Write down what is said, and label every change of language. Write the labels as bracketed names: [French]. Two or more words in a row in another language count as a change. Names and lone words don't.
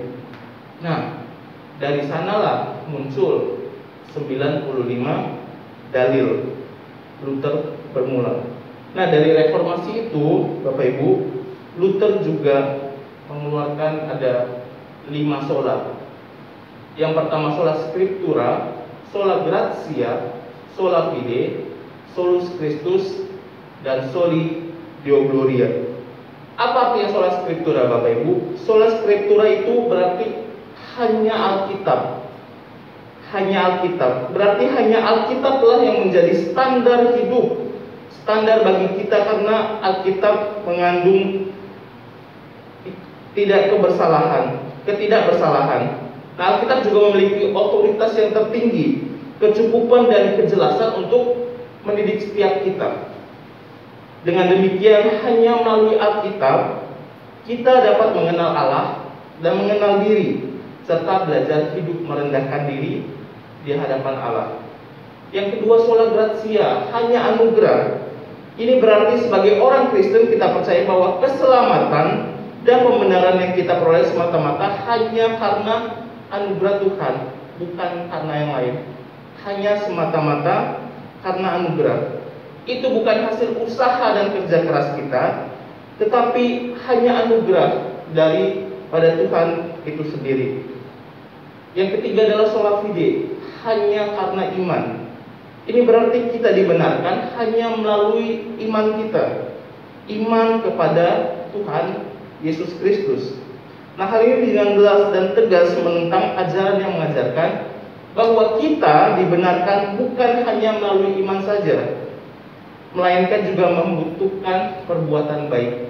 [Indonesian] Nah, dari sanalah muncul 95 dalil Luther bermula. Nah, dari reformasi itu, Bapak Ibu, Luther juga mengeluarkan ada 5 sola. Yang pertama [Latin] sola scriptura, sola gratia, sola fide, solus Christus, [Indonesian] dan [Latin] soli Deo gloria. [Indonesian] Apa artinya [Latin] sola scriptura, [Indonesian] Bapak Ibu? [Latin] Sola scriptura [Indonesian] itu berarti hanya Alkitab. Hanya Alkitab. Berarti hanya Alkitablah yang menjadi standar hidup, standar bagi kita, karena Alkitab mengandung ketidakbersalahan. Nah, Alkitab juga memiliki otoritas yang tertinggi, kecukupan dan kejelasan untuk mendidik setiap kita. Dengan demikian, hanya melalui Alkitab kita dapat mengenal Allah dan mengenal diri, serta belajar hidup merendahkan diri di hadapan Allah. Yang kedua, [Latin] sola gratia, [Indonesian] hanya anugerah. Ini berarti sebagai orang Kristen kita percaya bahwa keselamatan dan pembenaran yang kita peroleh semata-mata hanya karena anugerah Tuhan, bukan karena yang lain. Hanya semata-mata karena anugerah. Itu bukan hasil usaha dan kerja keras kita, tetapi hanya anugerah daripada Tuhan itu sendiri. Yang ketiga adalah [Latin] sola fide, [Indonesian] hanya karena iman. Ini berarti kita dibenarkan hanya melalui iman kita, iman kepada Tuhan Yesus Kristus. Nah, hal ini dengan jelas dan tegas menentang ajaran yang mengajarkan bahwa kita dibenarkan bukan hanya melalui iman saja, melainkan juga membutuhkan perbuatan baik.